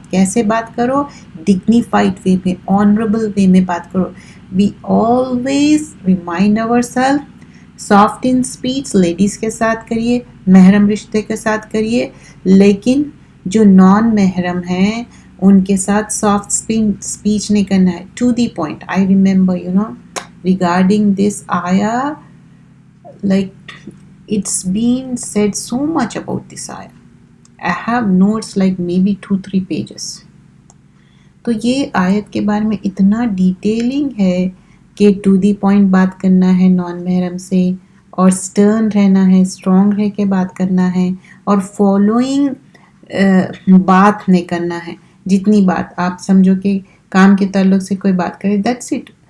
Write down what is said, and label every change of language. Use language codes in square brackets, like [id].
[ur] کیسے بات کرو؟ ڈگنیفائڈ وے میں، آنریبل وے میں بات کرو. [en] we always remind our self [ur] soft in speech ladies کے ساتھ کریے، محرم رشتے کے ساتھ کریے، لیکن جو نان محرم ہیں ان کے ساتھ سافٹ اسپیچ نہیں کرنا ہے. [en] To the point. I remember regarding this آیا، like it's been said so much about this ayah. I have notes like maybe 2-3 pages. [ur] تو یہ آیت کے بارے میں اتنا ڈیٹیلنگ ہے کہ ٹو دی پوائنٹ بات کرنا ہے نان محرم سے، اور سٹرن رہنا ہے، اسٹرانگ رہ کے بات کرنا ہے، اور فالوئنگ بات نہیں کرنا ہے. جتنی بات آپ سمجھو کہ کام کے تعلق سے کوئی بات کرے، [en] That's it.